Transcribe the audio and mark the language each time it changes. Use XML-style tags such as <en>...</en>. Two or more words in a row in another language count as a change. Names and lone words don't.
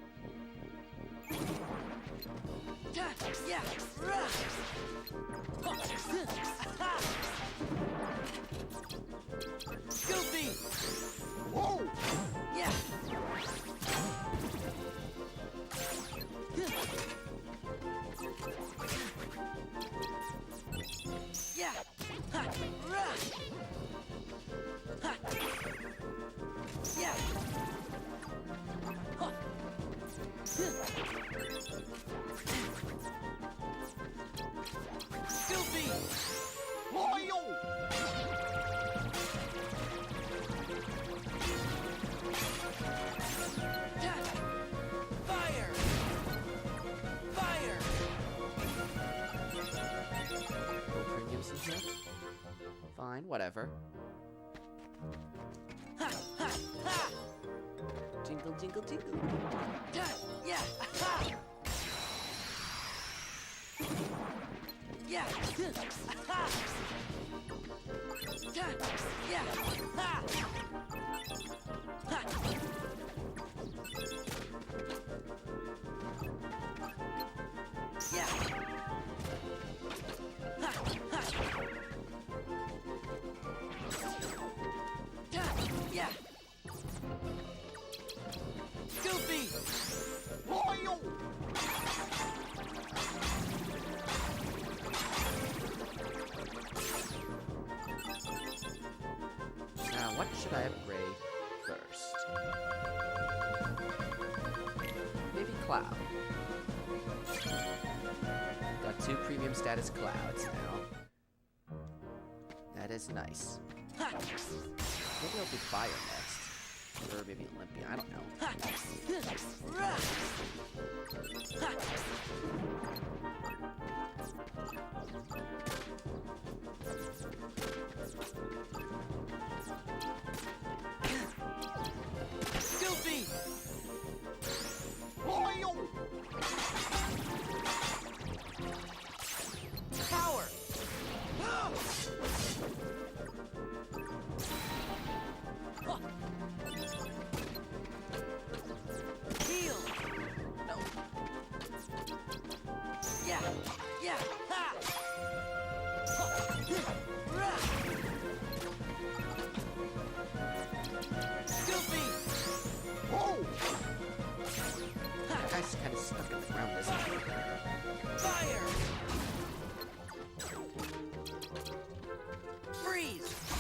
<en>Goofy! Whoa! Yeah! Yeah! Ha! Rah! Ha! Yeah! Huh. Goofy! Loyal! Fire! Fire! No premiums in here? Fine, whatever. Ha! Ha! Ha! Jingle, jingle, jingle. Yeah! Ha! Yeah! Ha! Yeah! Ha! Ha! Yeah! Ha! Ha! Yeah! Goofy! Loyal! Now, what should I upgrade first? Maybe Cloud. Got 2 premium status clouds now. That is nice. Ha! Maybe I'll do Fire next. Or maybe Olympia, I don't know. Ha! Rah! Ha! Goofy! Loyal! Power! Heal! No. Yeah! Yeah! Ha! Rah! Goofy! Whoa! That guy's kind of stuck in the ground, isn't he? Fire! Freeze!</en>